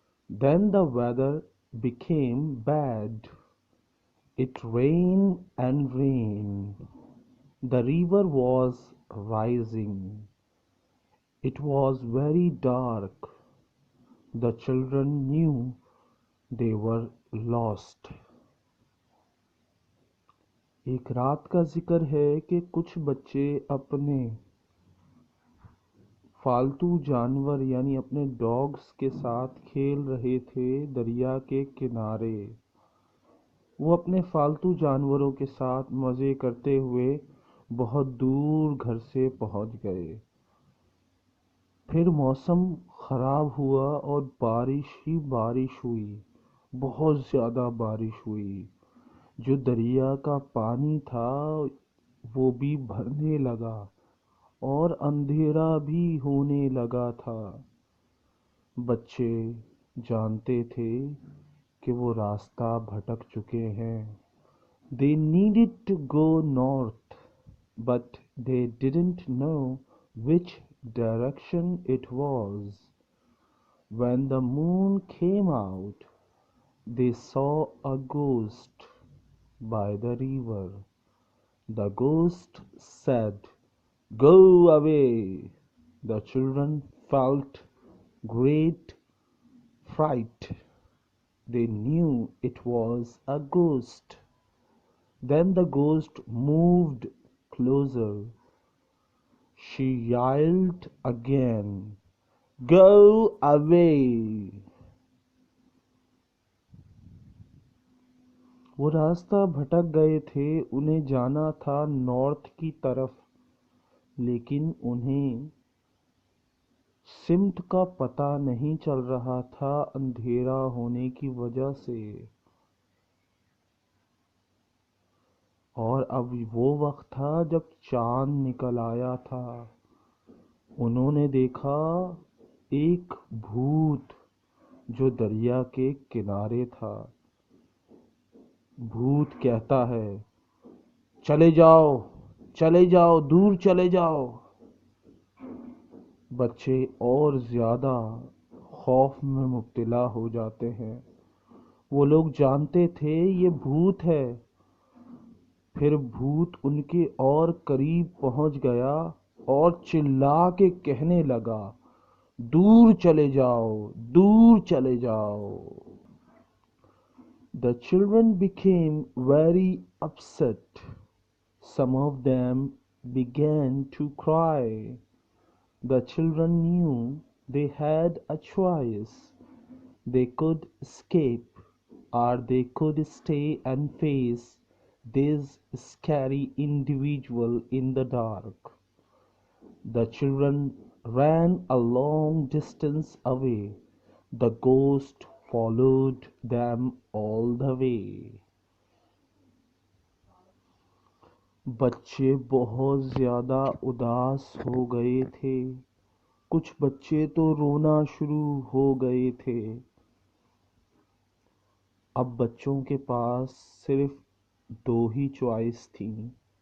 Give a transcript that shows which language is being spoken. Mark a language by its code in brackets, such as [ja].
[en] Then the weather became bad. It rained and rained. The river was rising. It was very dark. The children knew they were lost. [hi] एक रात का जिक्र है कि कुछ बच्चे अपने फालतू जानवर यानी अपने डॉग्स के साथ खेल रहे थे दरिया के किनारे। वो अपने फालतू जानवरों के साथ मज़े करते हुए बहुत दूर घर से पहुंच गए। फिर मौसम ख़राब हुआ और बारिश ही बारिश हुई। बहुत ज़्यादा बारिश हुई। जो दरिया का पानी था वो भी भरने लगा, और अंधेरा भी होने लगा था। बच्चे जानते थे कि वो रास्ता भटक चुके हैं। [en] They needed to go north, but they didn't know which direction it was. When the moon came out, they saw a ghost by the river. The ghost said, "Go away." The children felt great fright. They knew it was a ghost. Then the ghost moved closer. She yelled again, "Go away!" [hi] वो रास्ता भटक गए थे, उन्हें जाना था north की तरफ, लेकिन उन्हें सिमट का पता नहीं चल रहा था अंधेरा होने की वजह से। और अब वो वक्त था जब चांद निकल आया था। उन्होंने देखा एक भूत जो दरिया के किनारे था। भूत कहता है, चले जाओ, चले जाओ, दूर चले जाओ। बच्चे और ज्यादा खौफ में मुब्तला हो जाते हैं। वो लोग जानते थे ये भूत है। फिर भूत उनके और करीब पहुंच गया और चिल्ला के कहने लगा, दूर चले जाओ, दूर चले जाओ। [en] The children became very upset. Some of them began to cry. The children knew they had a choice. They could escape or they could stay and face this scary individual in the dark. The children ran a long distance away. The ghost followed them all the way. [hi] बच्चे बहुत ज्यादा उदास हो गए थे। कुछ बच्चे तो रोना शुरू हो गए थे। अब बच्चों के पास सिर्फ दो ही चॉइस थी।